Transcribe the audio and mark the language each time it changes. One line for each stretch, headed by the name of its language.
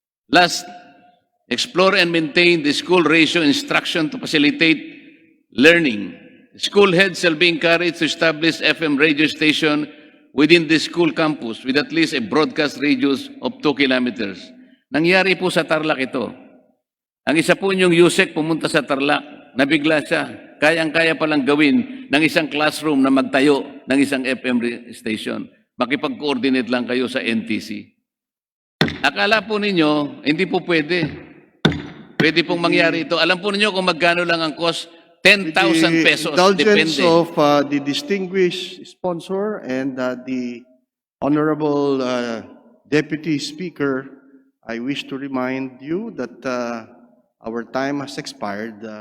English: Last, explore and maintain the school ratio instruction to facilitate learning. School heads shall be encouraged to establish FM radio station within the school campus with at least a broadcast radius of 2 kilometers.
Filipino: Nangyari po sa Tarlac ito. Ang isa po niyong USEC pumunta sa Tarlac, nabigla siya. Kayang-kaya palang gawin ng isang classroom na magtayo ng isang FM station. Makipag-coordinate lang kayo sa NTC. Akala po ninyo, hindi po pwede. Pwede pong mangyari ito. Alam po ninyo kung magkano lang ang cost? 10,000 pesos,
English: Indulgence
Filipino: depende.
English: of the distinguished sponsor and the Honorable Deputy Speaker, I wish to remind you that our time has expired.